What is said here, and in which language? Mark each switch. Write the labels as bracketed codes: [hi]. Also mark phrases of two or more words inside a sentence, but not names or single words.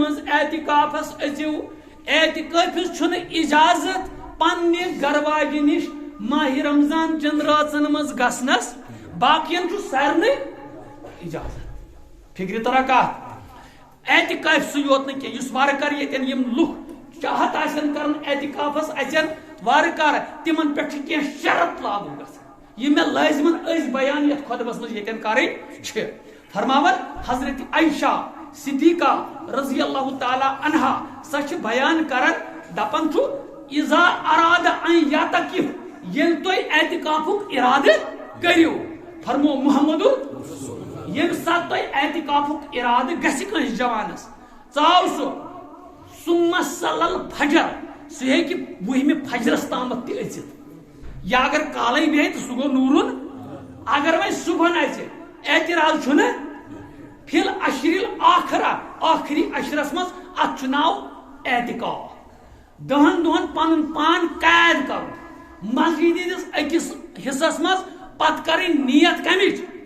[ks] منٛز اعتکافس أژِو اعتکٲفِس چھُنہٕ اجازت پننہِ گرواجہِ نِش ماہِ رمضان چٮ۪ن رٲژن منٛز گژھنس باقین چھُ سارنٕے اجازت فکرِ ترا کتھ اعتکافسٕے یوت نہٕ کینٛہہ یُس وارٕ کار ییٚتٮ۪ن یِم لُکھ چاہت آسن کرن اعتکافس اژن وارٕ کار تِمن پٮ۪ٹھ چھِ کینٛہہ شرط لاگوٗ گژھان یِم مےٚ لٲزمن ٲسۍ بیان یتھ خۄطبس منٛز ییٚتٮ۪ن کرٕنۍ چھِ فرماون حضرت عائشہ صدیقہ [ar] رضی اللہ تعالیٰ عنہا [ks] سۄ چھِ بیان کران دپان چھُ [ar] اذا اراد ان یعتکف [ks] ییٚلہِ تُہۍ اعتکافُک ارادٕ کٔرِو فرمو محمد ییٚمہِ ساتہٕ تۄہہِ اعتکافُک ارادٕ گژھِ کٲنٛسہِ جوانس ژاو سُہ [ar] ثم صلی الفجر [ks] سُہ ہیٚکہِ 10 فجرس تامتھ تہِ أژِتھ یا اگر کالے بیٚہہِ تہٕ سُہ گوٚو نوٗرُن اگر وۄنۍ صُبحن اژِ اعتراض چھُنہٕ [ar] فی العشر الآخرہ [ks] ٲخری عشرس منٛز اتھ چھُ ناو اعتکاف 10 دۄہن پنُن پان قید کرُن مسجد ہٕنٛدِس أکِس حصس منٛز پتہٕ کرٕنۍ نیت کمِچ